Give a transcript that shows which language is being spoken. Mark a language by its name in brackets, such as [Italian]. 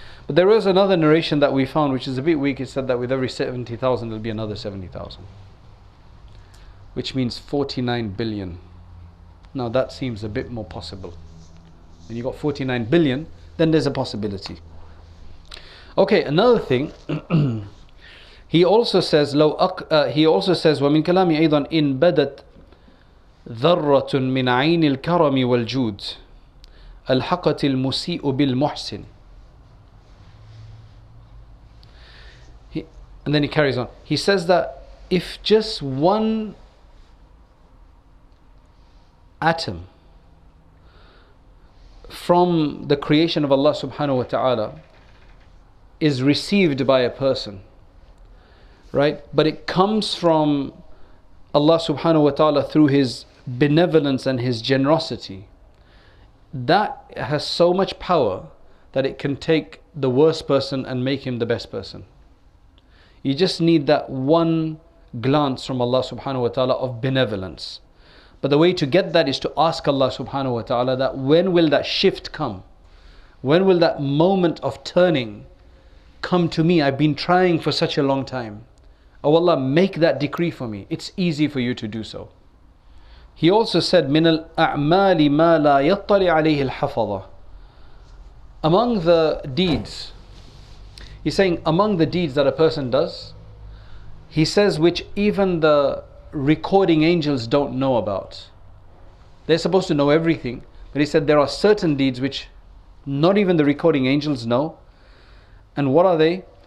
[English] But there was another narration that we found, which is a bit weak. It said that with every 70,000 there'll be another 70,000, which means 49 billion. Now that seems a bit more possible. When you got 49 billion, then there's a possibility. Okay, another thing. He also says [Arabic] ومن كلامي أيضا إن بدت ذرة من عين الكرم والجود الحقت المسيء بالمحسن. [English] And then he carries on. He says that if just one atom from the creation of Allah subhanahu wa ta'ala is received by a person, right, but it comes from Allah subhanahu wa ta'ala through His benevolence and His generosity, that has so much power that it can take the worst person and make him the best person. You just need that one glance from Allah subhanahu wa ta'ala of benevolence. But the way to get that is to ask Allah subhanahu wa ta'ala that when will that shift come? When will that moment of turning come to me? I've been trying for such a long time. Oh Allah, make that decree for me. It's easy for you to do so. He also said, [Arabic] مِنَ الْأَعْمَالِ مَا لَا يَطَّلِعْ عَلَيْهِ الْحَفَظَةِ. [English] Among the deeds, he's saying among the deeds that a person does, he says which even the recording angels don't know about. They're supposed to know everything, but he said there are certain deeds which not even the recording angels know. And what are they?